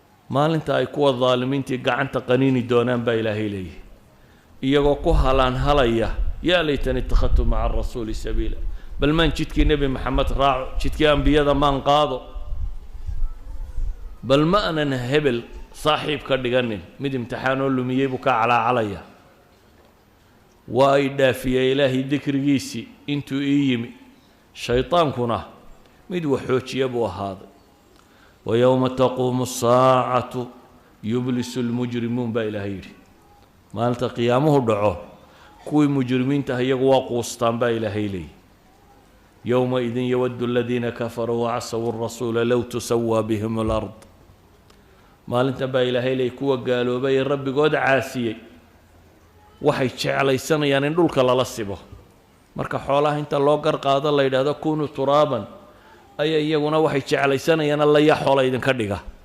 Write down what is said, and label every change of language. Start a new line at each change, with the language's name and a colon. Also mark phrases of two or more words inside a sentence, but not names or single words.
Somali: Maalinta ay kuwa dhaalimiintii gacanta qaniini doonaan baa Ilaahay leeyahay. Iyagoo ku halaan halaya,
Arabic: "يا ليتني اتخذت مع الرسول سبيلا."
Somali: Bal maan jidkii Nebi Maxamed raaco, jidkii ambiyada maan qaado. Bal ma aanan hebel saaxiib ka dhiganin, mid imtixaan oo lumiyey buu ka calaacalaya. Waa ay dhaafiyey Ilaahay dikrigiisii intuu ii yimi. Shaytaankuna mid wax xoojiya buu ahaaday.
Arabic: "ويوم تقوم الساعة يبلس المجرمون"
Somali: baa Ilaahay yidhi. Maalinta qiyaamuhu dhaco, kuwii mujrimiinta ah iyagu waa quustaan baa Ilaahay leeyahay.
Arabic: "يومئذ يود الذين كفروا وعصوا الرسول لو تسوى بهم الأرض."
Somali: Maalintan baa Ilaahay leeyahay, kuwa gaaloobay ee Rabbigood caasiyey waxay jeclaysanayaan in dhulka lala sibo. Marka xoolaha inta loo gar qaado la yidhaahdo,
Arabic: "كونوا ترابا,"
Somali: ayaa iyaguna waxay jeclaysanayaan, "Alla yaa xoola idinka dhiga.